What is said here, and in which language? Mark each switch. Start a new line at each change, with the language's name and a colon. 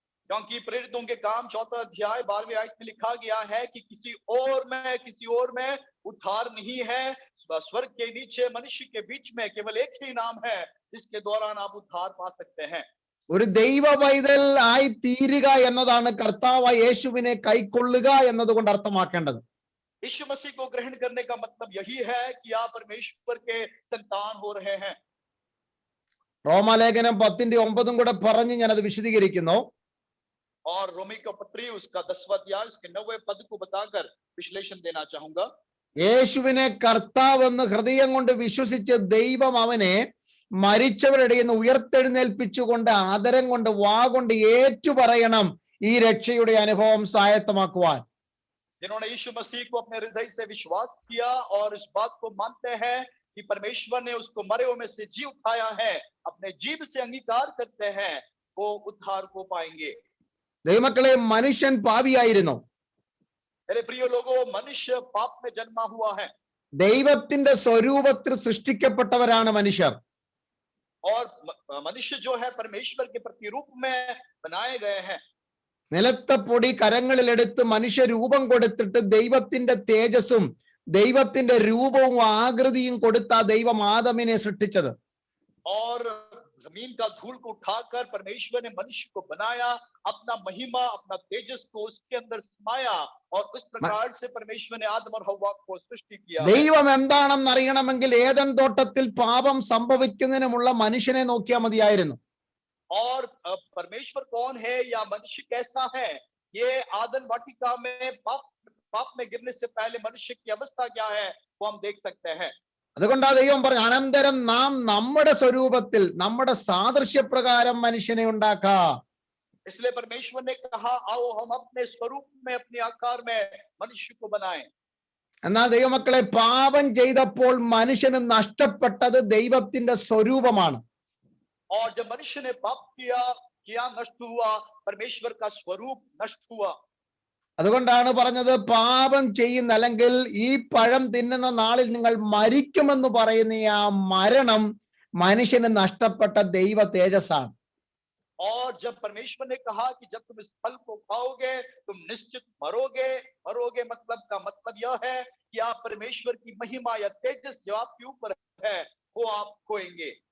Hindi: क्योंकि प्रेरितों के काम 4 अध्याय 12वें आयत में लिखा गया है कि किसी और में उद्धार नहीं है, स्वर्ग के नीचे मनुष्य के बीच में केवल एक ही नाम है जिसके दौरान आप उद्धार पा सकते हैं।
Malayalam: ഒരു ദൈവ പൈതൽ ആയി തീരുക എന്നതാണ് കർത്താവായ യേശുവിനെ കൈക്കൊള്ളുക എന്നതുകൊണ്ട് അർത്ഥമാക്കേണ്ടത്.
Hindi: यीशु मसीह को ग्रहण करने का मतलब यही है कि आप परमेश्वर के संतान हो रहे हैं।
Malayalam: റോമാലേഖനം 10:9 കൂടെ പറഞ്ഞ് ഞാനത് വിശദീകരിക്കുന്നു.
Hindi: और रोमी का पत्री उसका 10वां अध्याय उसके 9वें पद को बताकर विश्लेषण देना चाहूंगा।
Malayalam: യേശുവിനെ കർത്താവെന്ന് ഹൃദയം കൊണ്ട് വിശ്വസിച്ച് ദൈവം അവനെ മരിച്ചവരുടെ നിന്ന് ഉയർത്തെഴുന്നേൽപ്പിച്ചുകൊണ്ട് ആദരം കൊണ്ട് വാ കൊണ്ട് ഏറ്റുപറയണം ഈ രക്ഷയുടെ അനുഭവം സ്വായത്തമാക്കുവാൻ.
Hindi: जिन्होंने यीशु मसीह को अपने हृदय से विश्वास किया और इस बात को मानते हैं कि परमेश्वर ने उसको मरे हुए में से जी उठाया है, अपने जीभ से अंगीकार करते हैं, वो उद्धार को पाएंगे।
Malayalam: ദൈവമക്കളെ, മനുഷ്യൻ പാപിയായിരുന്നു.
Hindi: मेरे प्रिय लोगों, मनुष्य पाप में जन्मा हुआ है
Malayalam: ദൈവത്തിന്റെ സ്വരൂപത്തിൽ സൃഷ്ടിക്കപ്പെട്ടവരാണ് മനുഷ്യർ.
Hindi: और मनुष्य जो है परमेश्वर के प्रतिरूप में बनाए गए हैं।
Malayalam: നിലത്തെ പൊടി കരങ്ങളിലെടുത്ത് മനുഷ്യ രൂപം കൊടുത്തിട്ട് ദൈവത്തിന്റെ തേജസ്സും ദൈവത്തിന്റെ രൂപവും ആകൃതിയും കൊടുത്ത ദൈവം ആദമിനെ സൃഷ്ടിച്ചത്.
Hindi: और जमीन का धूल को उठाकर परमेश्वर ने मनुष्य को बनाया, अपना महिमा अपना तेजस को उसके अंदर समाया और उस प्रकार से परमेश्वर ने आदम और हव्वा को सृष्टि किया।
Malayalam: ദൈവം എന്താണെന്ന് അറിയണമെങ്കിൽ ഏദൻ തോട്ടത്തിൽ പാപം സംഭവിക്കുന്നതിനുമുള്ള മനുഷ്യനെ നോക്കിയാൽ മതിയായിരുന്നു.
Hindi: और परमेश्वर कौन है या मनुष्य कैसा है, ये आदम वाटिका में पाप में गिरने से पहले मनुष्य की अवस्था क्या है वो हम देख सकते हैं।
Malayalam: അതുകൊണ്ടാ ദൈവം പറഞ്ഞു, അനന്തരം നാം നമ്മുടെ സ്വരൂപത്തിൽ നമ്മുടെ സാദൃശ്യപ്രകാരം മനുഷ്യനെ ഉണ്ടാക്കാം.
Hindi: इसलिए परमेश्वर ने कहा, आओ हम अपने स्वरूप में अपने आकार में मनुष्य को बनाएं।
Malayalam: എന്നാൽ ദൈവമക്കളെ, പാപം ചെയ്തപ്പോൾ മനുഷ്യന് നഷ്ടപ്പെട്ടത് ദൈവത്തിന്റെ സ്വരൂപമാണ്.
Hindi: और जब मनुष्य ने पाप किया नष्ट हुआ, परमेश्वर का स्वरूप नष्ट हुआ।
Malayalam: അതുകൊണ്ടാണ് പറഞ്ഞത്, പാപം ചെയ്യുന്ന അല്ലെങ്കിൽ ഈ പഴം തിന്നുന്ന നാളിൽ നിങ്ങൾ മരിക്കുമെന്ന് പറയുന്ന ആ മരണം മനുഷ്യന് നഷ്ടപ്പെട്ട ദൈവ തേജസ്സാണ്.
Hindi: और जब परमेश्वर ने कहा कि जब तुम इस फल को खाओगे तुम निश्चित मरोगे मतलब यह है कि आप परमेश्वर की महिमा या तेजस जो आपके ऊपर है वो आप खोएंगे।